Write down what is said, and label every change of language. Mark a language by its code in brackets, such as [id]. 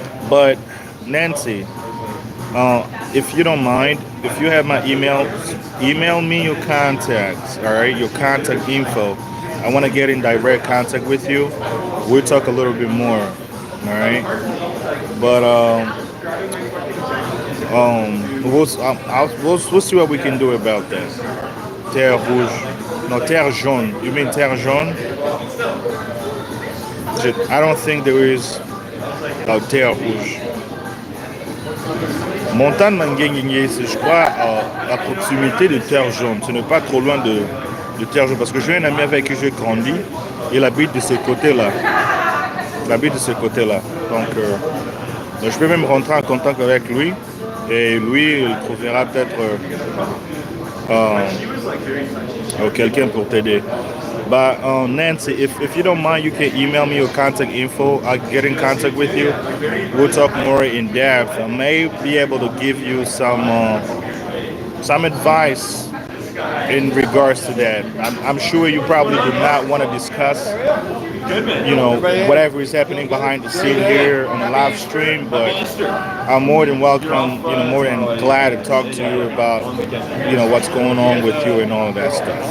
[en] But Nancy, if you don't mind, if you have my email, email me your contacts, all right, your contact info, I want to get in direct contact with you. We'll talk a little bit more. All right. But we'll see what we can do about that. Terre rouge, no terre jaune. You mean terre jaune? I don't think there is a terre rouge. [fr] Montagne Manguinguier, c'est je crois à proximité de terre jaune. Ce n'est pas trop loin de terre jaune parce que j'ai un ami avec qui j'ai grandi. Il habite de ce côté-là. Il habite de ce côté-là. Donc, je peux même rentrer en contact avec lui et lui, il trouvera peut-être quelqu'un pour t'aider. [en] But Nancy, if you don't mind, you can email me your contact info. I'll get in contact with you. We'll talk more in depth. I may be able to give you some advice in regards to that. I'm sure you probably do not want to discuss, whatever is happening behind the scene here on the live stream, but I'm more than welcome, more than glad to talk to you about, what's going on with you and all of that stuff.